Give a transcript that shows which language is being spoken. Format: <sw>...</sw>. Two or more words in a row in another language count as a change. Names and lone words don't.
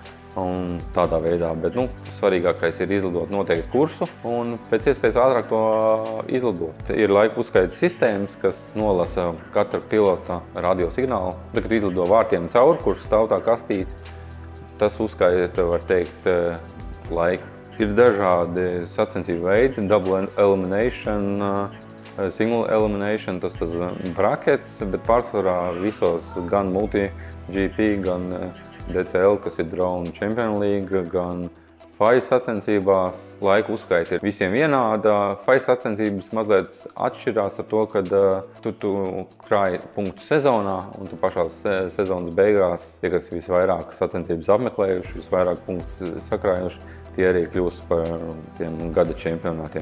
<lv>Un tādā veidā, bet svarīgākais ir izlidot noteiktu kursu un pēc iespējas ātrāk to izlidot. Ir laika uzskaita sistēmas, kas nolasa katra pilota radiosignālu. Kad izlido vārtiem cauri, kurš stāv tā kastīte, tas uzskaita, var teikt, laiku. Ir dažādi sacensību veidi,</lv> <en>double elimination, single elimination,</en> <lv>tas brackets, bet pārsvarā visos gan multi-GP, gan DCL, kas ir Drone Champion League, gan FAI sacensībās. Laika uzskaita ir visiem vienāda. FAI sacensības mazliet atšķirās ar to, ka tu krāji punktu sezonā, un tu pašās sezonas beigās, tie, kas visvairāk sacensības apmeklējuši, visvairāk punktus sakrājuši, tie arī kļūst par tiem gada čempionātiem.</lv>